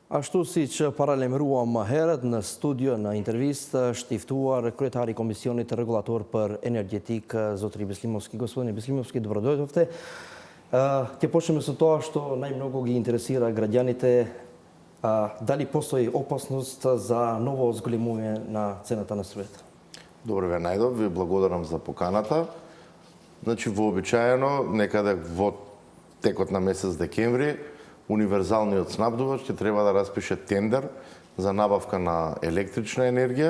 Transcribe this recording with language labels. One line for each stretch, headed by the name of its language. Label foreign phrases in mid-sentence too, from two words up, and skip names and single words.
Albanian: Ashtu si që paralajmëruam më herët në studio, në intervistë, është i ftuar kryetari i Komisionit Rregullator për Energjetikë, zotëri Beslimovski.
Macedonian: Gospodine Beslimovski, dobrodošli. Ќе почнеме со тоа што најмногу ги интересира граѓаните, дали постои опасност за ново зголемување на цената на струјата? Добро ве најдов, ви благодарам за поканата. Значи, вообичаено, некаде во текот на месец декември, универзалниот снабдувач ќе треба да распише тендер за набавка на електрична енергија.